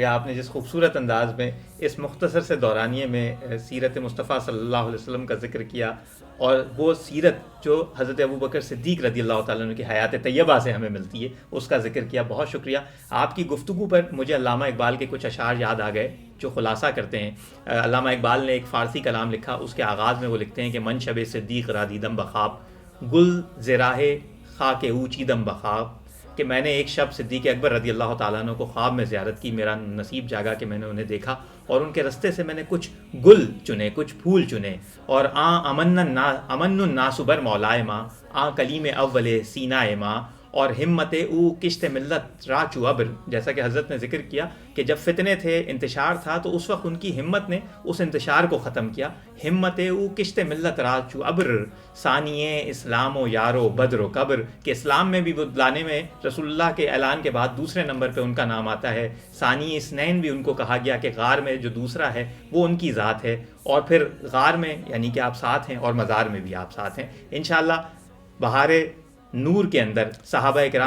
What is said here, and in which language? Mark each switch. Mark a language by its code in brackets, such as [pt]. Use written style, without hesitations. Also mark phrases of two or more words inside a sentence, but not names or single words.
[ur] آپ نے جس خوبصورت انداز میں اس مختصر سے دورانیے میں سیرت مصطفیٰ صلی اللہ علیہ وسلم کا ذکر کیا اور وہ سیرت جو حضرت ابو بکر صدیق رضی اللہ تعالیٰ عنہ کی حیات طیبہ سے ہمیں ملتی ہے، اس کا ذکر کیا. بہت شکریہ. آپ کی گفتگو پر مجھے علامہ اقبال کے کچھ اشعار یاد آ گئے جو خلاصہ کرتے ہیں. علامہ اقبال نے ایک فارسی کلام لکھا، اس کے آغاز میں وہ لکھتے ہیں کہ [fa] من شب صدیق را دیدم بخواب، گل زراہ خاک او چیدم بخواب، [ur] کہ میں نے ایک شب صدیق اکبر رضی اللہ تعالیٰ عنہ کو خواب میں زیارت کی. میرا نصیب جاگا کہ میں نے انہیں دیکھا اور ان کے رستے سے میں نے کچھ گل چنے، کچھ پھول چنے. [fa] اور امن الناس بر مولائے ماں، کلیم اول سینہ ماں، اور ہمت او کشت ملت راچو ابر، [ur] جیسا کہ حضرت نے ذکر کیا کہ جب فتنے تھے، انتشار تھا، تو اس وقت ان کی ہمت نے اس انتشار کو ختم کیا. [fa] ہمت او کشت ملت راچو ابر ثانیے اسلام و یارو بدر و قبر، [ur] کہ اسلام میں بھی وہ لانے میں رسول اللہ کے اعلان کے بعد دوسرے نمبر پہ ان کا نام آتا ہے. ثانی اسنین بھی ان کو کہا گیا کہ غار میں جو دوسرا ہے وہ ان کی ذات ہے، اور پھر غار میں یعنی کہ آپ ساتھ ہیں اور مزار میں بھی آپ ساتھ ہیں. انشاءاللہ بہار نور کے اندر صحابہ کرام